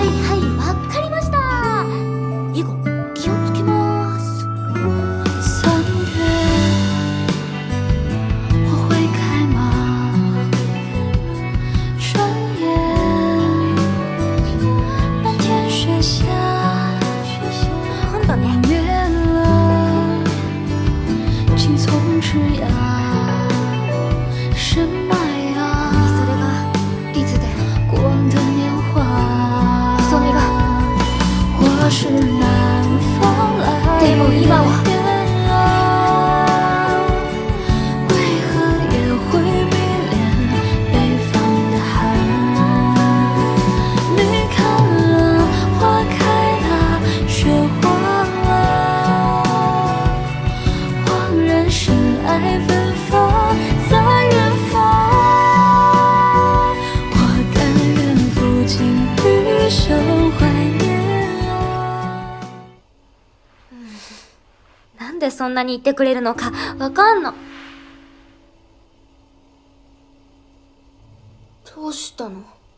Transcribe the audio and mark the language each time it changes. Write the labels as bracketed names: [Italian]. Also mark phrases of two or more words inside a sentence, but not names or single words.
[Japanese] はいはい、わかりました。以後気をつけます。 [Chinese] 3 月我会开吗？转眼漫天雪下， [Japanese] 今度ね。 [Chinese] 灭了青葱枝桠，深埋啊， [Japanese] それがリズで [Chinese] 过往的年华。 [Japanese] 細身が。 [Chinese] 我是南方来 [Japanese] でも今は [Chinese] 的人啊，为何也会迷恋北方的寒？你看啊，花开了，雪化了，恍然深爱芬芳在远方，我甘愿付尽余生怀念啊。 [Japanese] なんでそんなに言ってくれるのかわかんの。どうしたの？